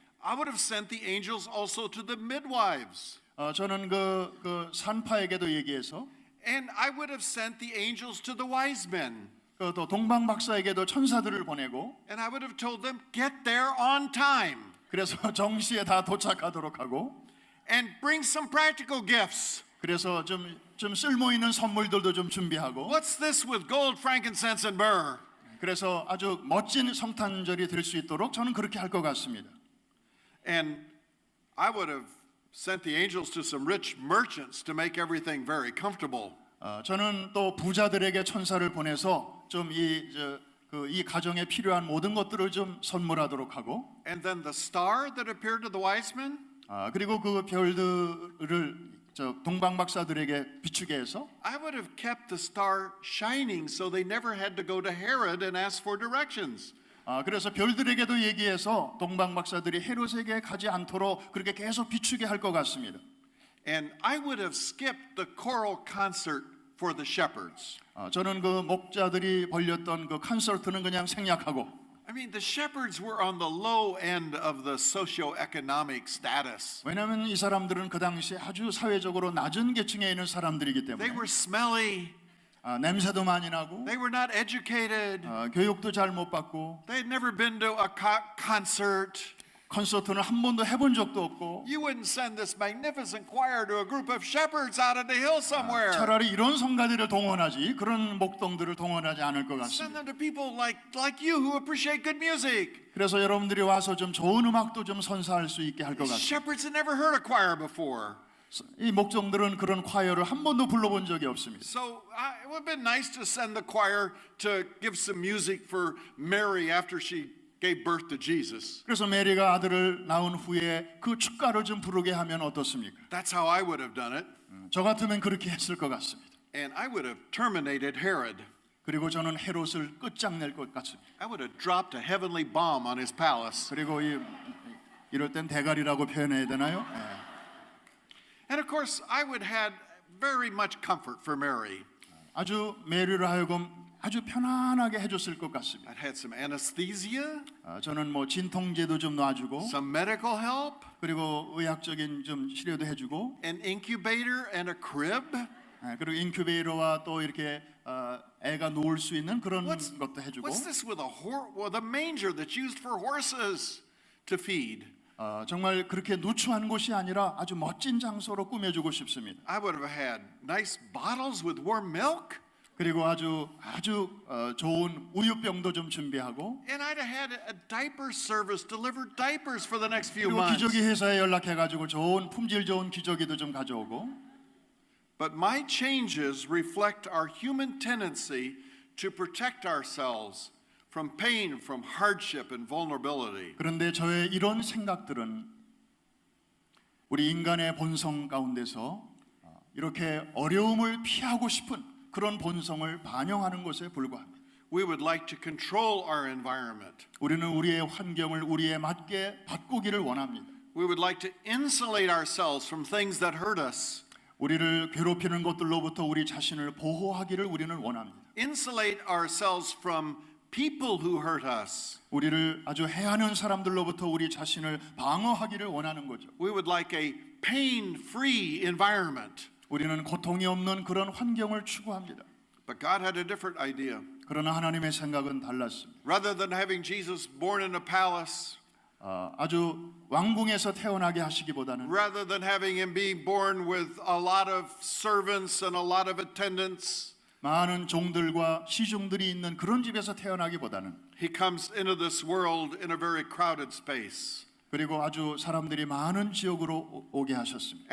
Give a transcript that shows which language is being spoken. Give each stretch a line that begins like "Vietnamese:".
English: I would have sent the angels also to the midwives.
Korean: 저는 그 산파에게도 얘기해서
English: And I would have sent the angels to the wise men.
Korean: 또 동방 박사에게도 천사들을 보내고
English: And I would have told them, get there on time.
Korean: 그래서 정시에 다 도착하도록 하고
English: And bring some practical gifts.
Korean: 그래서 좀 쓸모 있는 선물들도 좀 준비하고
English: What's this with gold, frankincense, and myrrh?
Korean: 그래서 아주 멋진 성탄절이 될 수 있도록 저는 그렇게 할 것 같습니다.
English: And I would have sent the angels to some rich merchants to make everything very comfortable.
Korean: 저는 또 부자들에게 천사를 보내서 좀 이 가정에 필요한 모든 것들을 좀 선물하도록 하고
English: And then the star that appeared to the wise men,
Korean: 그리고 그 별들을 동방 박사들에게 비추게 해서
English: I would have kept the star shining so they never had to go to Herod and ask for directions.
Korean: 그래서 별들에게도 얘기해서 동방 박사들이 헤롯에게 가지 않도록 그렇게 계속 비추게 할 것 같습니다.
English: And I would have skipped the choral concert for the shepherds.
Korean: 저는 그 목자들이 벌렸던 그 콘서트는 그냥 생략하고
English: I mean, the shepherds were on the low end of the socioeconomic status.
Korean: 왜냐하면 이 사람들은 그 당시에 아주 사회적으로 낮은 계층에 있는 사람들이기
English: They
Korean: 때문에
English: were smelly.
Korean: 냄새도 많이 나고
English: They were not educated.
Korean: 교육도 잘 못 받고
English: They had never been to a concert.
Korean: 콘서트는 한 번도 해본 적도 없고
English: You wouldn't send this magnificent choir to a group of shepherds out on the hill somewhere.
Korean: 차라리 이런 성가들을 동원하지 그런 목동들을 동원하지 않을 것
English: Send
Korean: 같습니다.
English: them to people like you who appreciate good music.
Korean: 그래서 여러분들이 와서 좀 좋은 음악도 좀 선사할 수 있게 할 것
English: These
Korean: 같습니다.
English: shepherds had never heard a choir before.
Korean: 이 목종들은 그런 콰이어를 한 번도 불러본 적이 없습니다.
English: So it would have been nice to send the choir to give some music for Mary after she gave birth to Jesus.
Korean: 그래서 메리가 아들을 낳은 후에 그 축가를 좀 부르게 하면 어떻습니까?
English: That's how I would have done it.
Korean: 저 같으면 그렇게 했을 것 같습니다.
English: And I would have terminated Herod.
Korean: 그리고 저는 헤롯을 끝장낼 것 같습니다.
English: I would have dropped a heavenly bomb on his palace.
Korean: 그리고 이럴 땐 대가리라고 표현해야 되나요?
English: And of course, I would have had very much comfort for Mary.
Korean: 아주 메리를 하여금 아주 편안하게 해줬을 것 같습니다.
English: I'd had some anesthesia,
Korean: 저는 뭐 진통제도 좀 놔주고
English: some medical help,
Korean: 그리고 의학적인 좀 치료도 해주고
English: an incubator and a crib.
Korean: 그리고 인큐베이터와 또 이렇게 애가 누울 수 있는 그런
English: What's
Korean: 것도 해주고
English: this with a manger that's used for horses to feed?
Korean: 정말 그렇게 누추한 곳이 아니라 아주 멋진 장소로 꾸며주고 싶습니다.
English: I would have had nice bottles with warm milk.
Korean: 그리고 아주 좋은 우유병도 좀 준비하고
English: And I'd have had a diaper service deliver diapers for the next few
Korean: 그리고
English: months.
Korean: 기저귀 회사에 연락해가지고 좋은 품질 좋은 기저귀도 좀 가져오고
English: But my changes reflect our human tendency to protect ourselves from pain, from hardship and vulnerability.
Korean: 그런데 저의 이런 생각들은 우리 인간의 본성 가운데서 이렇게 어려움을 피하고 싶은 그런 본성을 반영하는 것에 불과합니다.
English: We would like to control our environment.
Korean: 우리는 우리의 환경을 우리에 맞게 바꾸기를 원합니다.
English: We would like to insulate ourselves from things that hurt us.
Korean: 우리를 괴롭히는 것들로부터 우리 자신을 보호하기를 우리는 원합니다.
English: Insulate ourselves from people who hurt us.
Korean: 우리를 아주 해하는 사람들로부터 우리 자신을 방어하기를 원하는 거죠.
English: We would like a pain-free environment.
Korean: 우리는 고통이 없는 그런 환경을 추구합니다.
English: But God had a different idea.
Korean: 그러나 하나님의 생각은 달랐습니다.
English: Rather than having Jesus born in a palace,
Korean: 아주 왕궁에서 태어나게 하시기보다는
English: rather than having him being born with a lot of servants and a lot of attendants,
Korean: 많은 종들과 시중들이 있는 그런 집에서 태어나기보다는
English: he comes into this world in a very crowded space
Korean: 그리고 아주 사람들이 많은 지역으로 오게 하셨습니다.